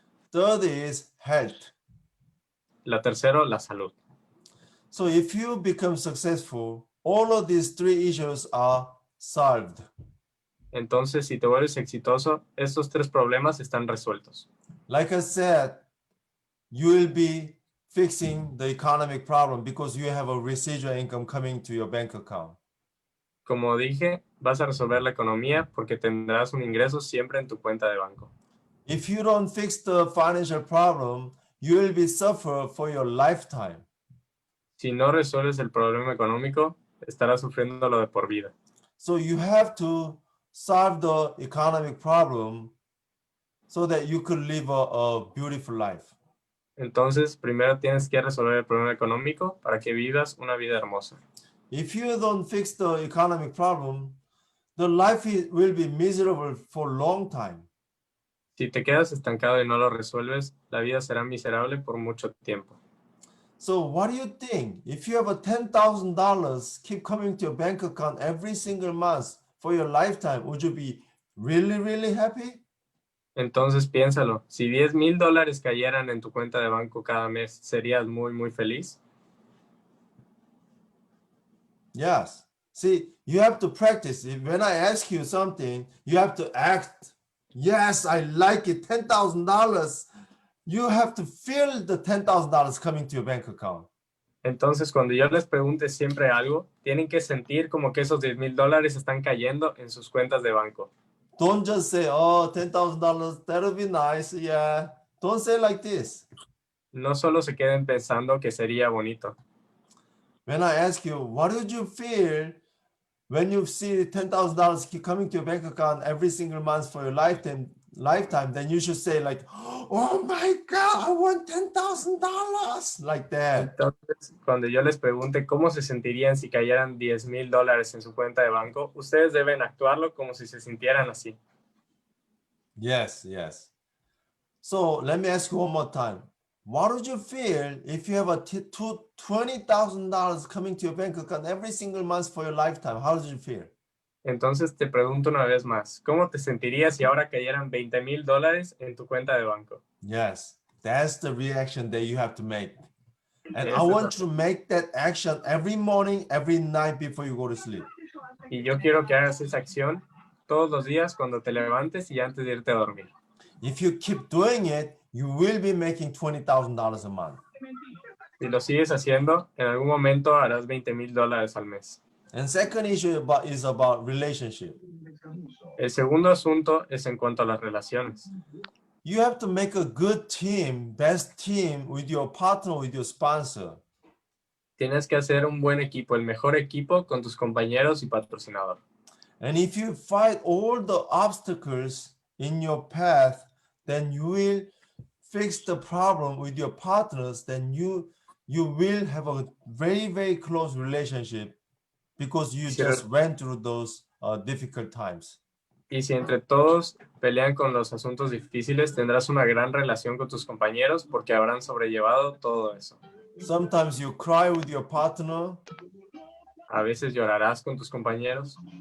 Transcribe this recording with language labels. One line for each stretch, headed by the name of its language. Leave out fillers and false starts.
English: Third is health.
Spanish: La tercero, la salud.
English: So if you become successful, all of these 3 issues are solved.
Spanish: Entonces, si te vuelves exitoso, estos 3 problemas están resueltos.
English: Like I said, you will be fixing the economic problem because you have a residual income coming to your bank account.
Spanish: Como dije, vas a resolver la economía porque tendrás un ingreso siempre en tu cuenta de banco.
English: If you don't fix the financial problem, you will be suffer for your lifetime.
Spanish: Si no resuelves el problema económico, estarás sufriendo lo de por vida.
English: So you have to solve the economic problem so that you could live a beautiful life.
Spanish: Entonces, primero tienes que resolver el problema económico para que vivas una vida hermosa.
English: If you don't fix the economic problem, the life will be miserable for a long time.
Spanish: Si te quedas estancado y no lo resuelves, la vida será miserable por mucho tiempo.
English: So what do you think? If you have a $10,000 keep coming to your bank account every single month for your lifetime, would you be really, really happy?
Spanish: Entonces piénsalo, si $10,000 cayeran en tu cuenta de banco cada mes, ¿serías muy, muy feliz?
English: Yes. See, you have to practice. When I ask you something, you have to act. Yes, I like it. $10,000. You have to feel the $10,000 coming to your bank account.
Spanish: Entonces, cuando yo les pregunte siempre algo, tienen que sentir como que esos $10,000 están cayendo en sus cuentas de banco.
English: Don't just say, oh, $10,000, that'll be nice. Yeah. Don't say like this.
Spanish: No solo se queden pensando que sería bonito.
English: When I ask you, what would you feel when you see $10,000 keep coming to your bank account every single month for your lifetime, then you should say like, oh my God, I want $10,000, like that.
Spanish: Entonces, cuando yo les pregunte cómo se sentirían si cayeran $10,000 en su cuenta de banco, ustedes deben actuarlo como si se sintieran así.
English: Yes, yes. So let me ask you one more time. What would you feel if you have a $20,000 coming to your bank account every single month for your lifetime? How would you feel?
Spanish: Entonces te pregunto una vez más, ¿cómo te sentirías si ahora cayeran $20,000 en tu cuenta de banco?
English: Yes, that's the reaction that you have to make. And I
Spanish: Esa es
English: want you to make that action every morning, every night before you go to sleep.
Spanish: Y yo quiero que hagas esa acción todos los días cuando te levantes y antes de irte a dormir.
English: If you keep doing it, you will be making $20,000 a month.
Spanish: Si lo sigues haciendo, en algún momento harás $20,000 al mes.
English: And second issue is about relationship.
Spanish: El segundo asunto es en cuanto a las relaciones.
English: You have to make a good team, best team with your partner, with your sponsor.
Spanish: Tienes que hacer un buen equipo, el mejor equipo con tus compañeros y patrocinador.
English: And if you fight all the obstacles in your path, then you will fix the problem with your partners, then you will have a very, very close relationship because you just went through those difficult times.
Spanish: Y si entre todos pelean con los asuntos difíciles, tendrás una gran relación con tus compañeros porque habrán sobrellevado todo eso.
English: Sometimes you cry with your partner.
Spanish: A veces llorarás con tus compañeros.